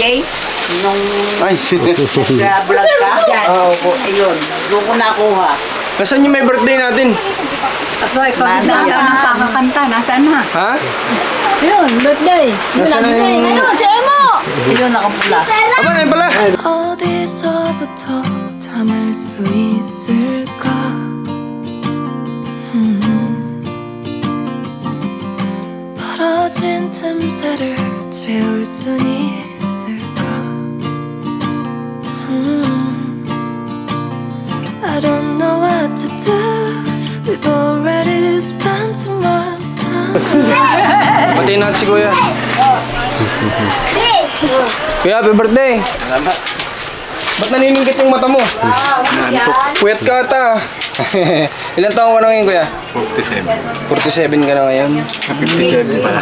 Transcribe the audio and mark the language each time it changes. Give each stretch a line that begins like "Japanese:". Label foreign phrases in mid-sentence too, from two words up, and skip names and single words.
Filipino: Nung nag-vlog ka. Opo. Ayun, doon ko nakuha. Nasaan yung may birthday natin? Atoy, pag Nana. ng kakakanta, nasaan na? Ha? Yun, birthday. Yun Nasaan ang na birthday. yung- Ngayon, siya mo! Ayun, nakapula. Aba, ngayon pala.
Korean: 어디서부터 담을 수 있을까? 벌어진 틈새를 채울 순 있을까?
English: I don't know what to do. We've already spent too much time.
Filipino: Patayin natin si Kuya. Kuya,
English: happy birthday.
Filipino: Salamat. Ba't naniningkit yung mata mo? Puyat ka ata. Ilan taong ka na ngayon, Kuya? 47. 47 ka na ngayon? 57 pala.